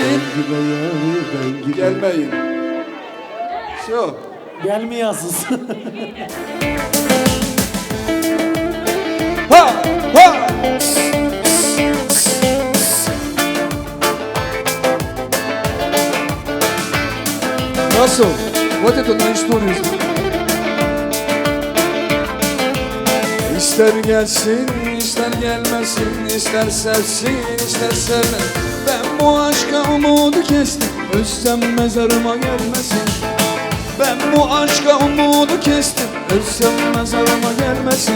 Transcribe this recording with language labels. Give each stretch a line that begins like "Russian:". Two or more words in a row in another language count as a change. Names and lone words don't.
Turkish: Gelmeyin. Şu. Gelmeyasız. Ha, ha. Nasıl?
Russian: Вот это на историю.
Turkish: İster gelsin, ister gelmesin, ister sevsin, ister sevmez. Ben bu aşka umudu kestim, ölsem mezarıma gelmesin. Ben bu aşka umudu kestim, ölsem mezarıma gelmesin.